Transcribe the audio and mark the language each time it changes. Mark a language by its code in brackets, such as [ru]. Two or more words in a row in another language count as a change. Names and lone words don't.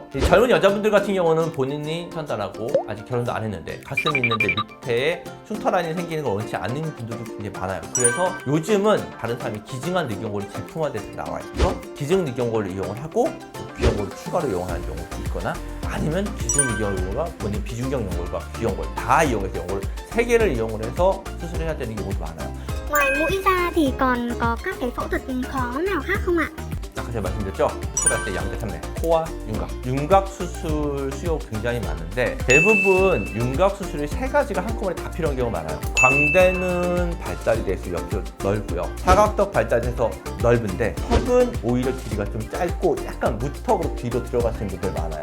[ko] 이 젊은 여자분들 같은 경우는 본인이 판단하고 아직 결혼도 안 했는데 가슴이 있는데 밑에 흉터라인이 생기는 걸 원치 않는 분들도 굉장히 많아요. 그래서 요즘은 다른 사람이 기증한 늑연골이 제품화돼서 나와요. 그래서 기증 늑연골을 이용을 하고 귀연골을 추가로 이용하는 경우도 있거나 아니면 기증 늑연골과 본인 비중격 연골과 귀연골 다 이용해서 연골을 3개를 이용을 해서 수술을 해야 되는 경우도 많아요. [vi] Ngoài mũi ra thì còn có các cái phẫu thuật khó nào khác không ạ? [ko] 아까 제가 말씀드렸죠? 수술할 때 양대 산맥, 코와 윤곽. 윤곽 수술 수요 굉장히 많은데 대부분 윤곽 수술이 3가지가 한꺼번에 다 필요한 경우가 많아요. 광대는 발달이 돼서 옆으로 넓고요. 사각턱 발달해서 넓은데 턱은 오히려 길이가 좀 짧고 약간 무턱으로 뒤로 들어가시는 분들 많아요.